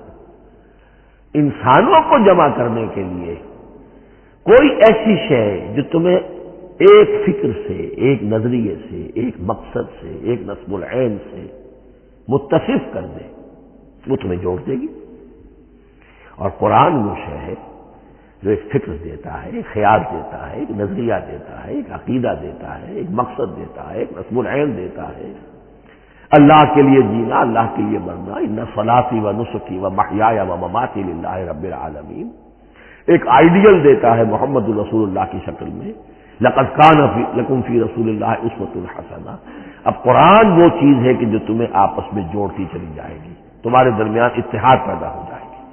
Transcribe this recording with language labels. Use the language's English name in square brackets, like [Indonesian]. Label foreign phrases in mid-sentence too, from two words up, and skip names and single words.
[Urdu] انسانوں کو جمع کرنے کے لیے کوئی ایسی شے جو تمہیں ایک فکر سے، ایک نظریے سے، ایک مقصد سے، ایک نصب العین سے متفق کر دے، وہ تمہیں جوڑ دے گی۔ اور قرآن وہ شے ہے جو ایک فکر دیتا ہے، ایک خیال دیتا ہے، ایک نظریہ دیتا ہے، ایک عقیدہ دیتا ہے، ایک مقصد دیتا ہے، ایک نصب العین دیتا ہے، اللہ کے لیے جینا، اللہ کے لیے مرنا، [Arabic] ان صلاتی و نسکی و محیای و مماتی للہ رب العالمین، [Urdu] ایک آئیڈیل دیتا ہے [Arabic] محمد رسول اللہ [Urdu] کی شکل میں، [Arabic] لقد کان لکم فی رسول اللہ اسوۃ حسنہ۔ [Urdu] اب قرآن وہ چیز ہے کہ جو تمہیں آپس میں جوڑتی چلی جائے گی، تمہارے درمیان اتحاد پیدا ہو جائے گی۔